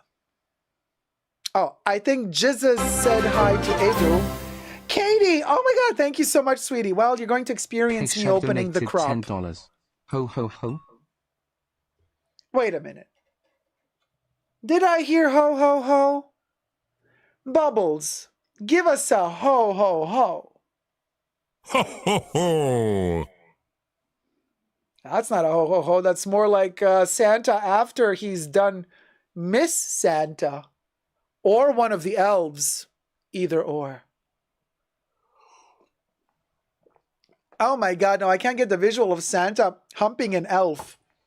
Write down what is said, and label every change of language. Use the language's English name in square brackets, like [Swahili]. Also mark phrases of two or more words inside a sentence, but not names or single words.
[English] Oh, I think Jesus said hi to Edu. Katie, oh my God, thank you so much, sweetie. Well, you're going to experience me opening the crop. $10. Ho ho ho. Wait a minute. Did I hear ho ho ho? Bubbles, give us a ho ho ho. Ho, ho, ho. That's not a ho ho ho. That's more like Santa after he's done Miss Santa. Or one of the elves. Either or. Oh my God, no, I can't get the visual of Santa humping an elf.